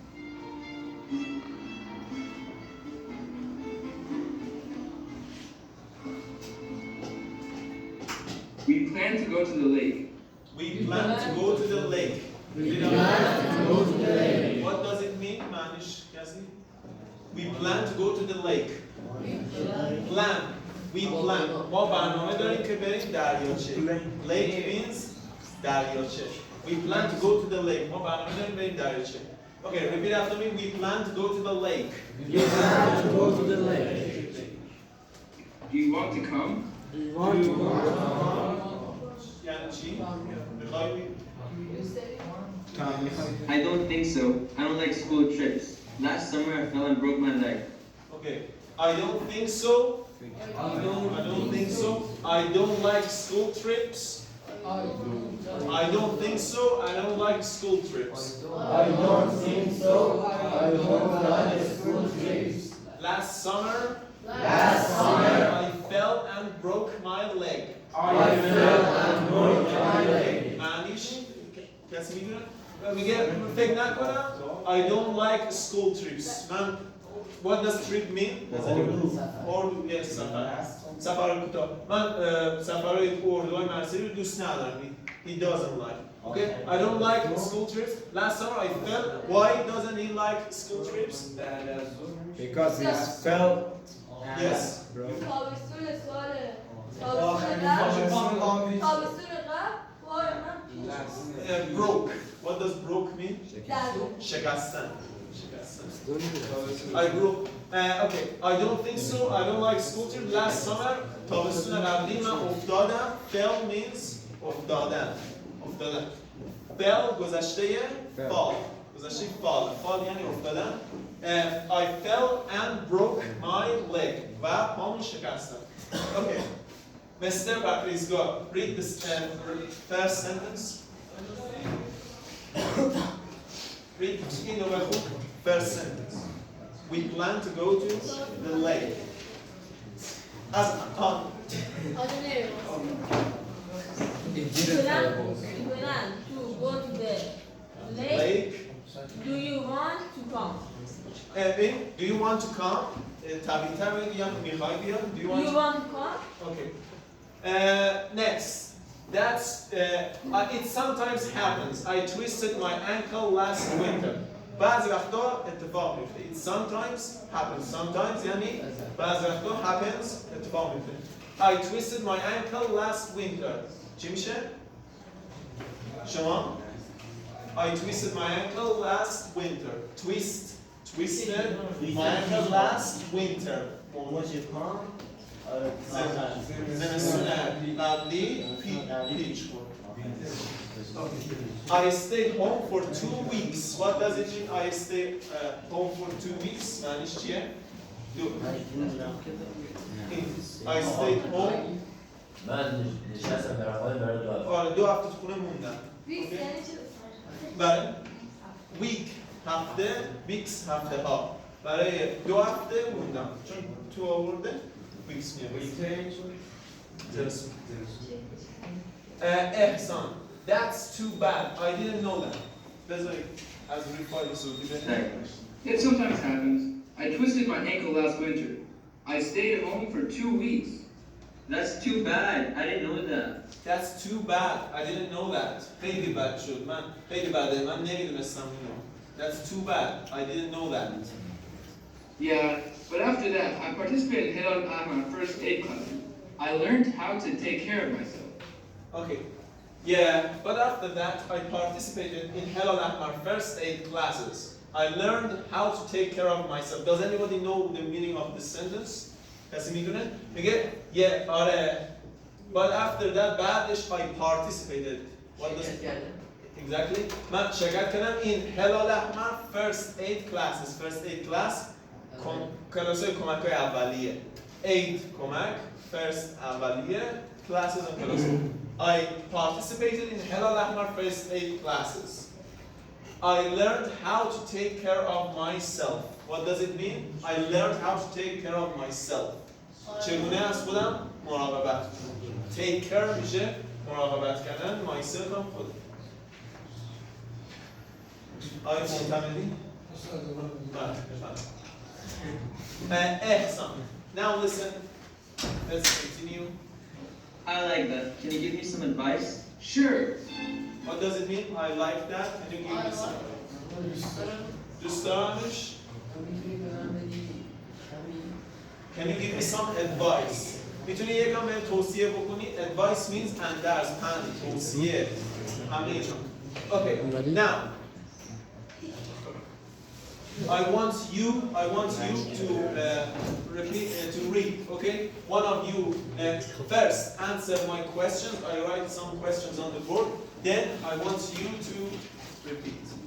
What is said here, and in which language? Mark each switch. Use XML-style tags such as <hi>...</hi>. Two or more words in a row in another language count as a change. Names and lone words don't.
<en>We plan to go to the lake. We plan to go to the lake. What does it mean, Manish, Cassie? We plan to go to the lake. Plan. We plan.</en> <fa>ما برنامه داریم که بریم دریاچه.</fa> <en>Lake means دریاچه. We plan to go to the lake.</en> <fa>ما برنامه داریم بریم دریاچه.</fa> <en>Okay, repeat after me. We plan to go to the lake. We plan to go to the lake. Do you want to come? Do you want to go?</en> <fa>یعنی چی؟ میخوای</fa> <en>I don't think so. I don't like school trips. Last summer I fell and broke my leg. Okay. I don't think so. I don't think so. I don't like school trips. I don't think so. I don't like school trips. I don't think so. I don't like school trips. Last summer I fell and broke my leg. I fell and broke my leg.</en> <fa>معنیش کسی میدونه؟ میگه فکر نکنم</fa> <en>I don't like school trips. Man, what does trip mean? Or yes,</en> <fa>سفر کوتاه. من سفرهای اردوهای مرزی رو دوست ندارم.</fa> <en>He doesn't like. Okay, I don't like school trips. Last summer I felt. Why doesn't he like school trips? Because he felt. Yes.</en> <fa>تابستون ساله تابستون قبل</fa> <en>Broke. What does broke mean? شکستن. I broke. Okay, I don't think so. I don't like school trips. Last summer,</en> <fa>تابستون قبلی من افتادم.</fa> <en>Fell means</en> <fa>افتادن. Fell گذشته fall. گذشته fall یعنی افتادن.</fa> <en>I fell and broke my leg.</en> <fa>و پامو شکستم.</fa> <en>Okay. Mr. Bakri's go. Read this first sentence. Read in over first sentence. We plan to go to the lake. As on. plan to go to the lake. Do you want to come? Do you want to come?</en> <fa>طبیعی‌تر میگم میخوای بیاد.</fa> <en>Do you want You to? want to come? Okay. Next. That's it sometimes happens. I twisted my ankle last winter.</en> <fa>بعضی وقتا اتفاق میفته.</fa> <en>It sometimes happens.</en> <fa>Sometimes یعنی بعضی وقتا happens اتفاق میفته.</fa> <en>I twisted my ankle last winter.</en> <fa>چی میشه؟ شما؟</fa> <en>I twisted my ankle last winter. Twisted my ankle last winter.</en> <fa>زمستون قبلی پیچ خورد.</fa> <en>I stayed home for 2 weeks. What does it mean? I stayed home for 2 weeks.</en> <fa>معنیش چیه؟</fa> <en>I stayed home.</en> <fa>من نشستم در خانه برای 2 هفته. آره 2 هفته تو خونه موندم. Weeks یعنی چی؟ برای week هفته weeks هفته ها. برای 2 هفته موندم. چون تو آورده weeks میاد. احسان.</fa> <en>That's too bad. I didn't know that.</en> <fa>بذارید از ریپای صوتی بده.</fa> <en>It sometimes happens. I twisted my ankle last winter. I stayed at home for 2 weeks. That's too bad. I didn't know that. That's too bad. I didn't know that.</en> <fa>خیلی بد شد. من خیلی بده. من نمیدونستم اینو.</fa> <en>That's too bad. I didn't know that. Yeah, but after that, I participated in Hilal Ahmar first aid class. I learned how to take care of myself. Okay. Yeah, but after that, I participated in Helal Ahmar first aid classes. I learned how to take care of myself. Does anybody know the meaning of this sentence?</en> <fa>کسی میدونه؟ میگه yeah, آره.</fa> <en>But after that, بعدش I participated. What does it mean? Exactly.</en> <fa>من شرکت کردم</fa> <en>in Helal Ahmar first aid classes. First aid class</en> <fa>کلاس‌های کمک‌های اولیه. Aid کمک.</fa> <en>First اولیه. Classes and classes. I participated in Helal Ahmar first aid classes. I learned how to take care of myself. What does it mean? I learned how to take care of myself.</en> <fa>چگونه از خودم مراقبت کنم.</fa> <en>Take care</en> <fa>میشه مراقبت کردن. Myself هم خودم. آیا معتمدی؟ احسان.</fa> <en>Now listen. Let's continue. I like that. Can you give me some advice? Sure. What does it mean? I like that. Can you give me some?</en> <fa>دوست دارمش.</fa> <en>Can you give me some advice?</en> <fa>میتونی یکم بهم توصیه بکنی.</fa> <en>Advice means</en> <fa>اندرز، پند، توصیه. همه اینا.</fa> <en>Okay. Now. I want you to to read, okay? One of you first answer my questions. I write some questions on the board. Then I want you to repeat.</en>